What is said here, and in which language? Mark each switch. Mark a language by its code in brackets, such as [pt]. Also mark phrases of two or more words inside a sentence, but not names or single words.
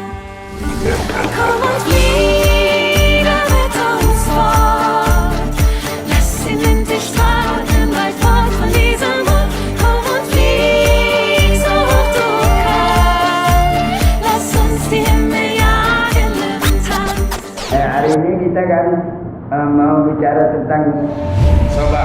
[de] Komm und fliege mit uns fort, lass den Wind dich tragen, weit fort von diesem Ort. Komm und flieg so hoch du kannst, lass uns die Himmel jagen im Tanz. [id] Hari ini kita kan mau bicara tentang soba.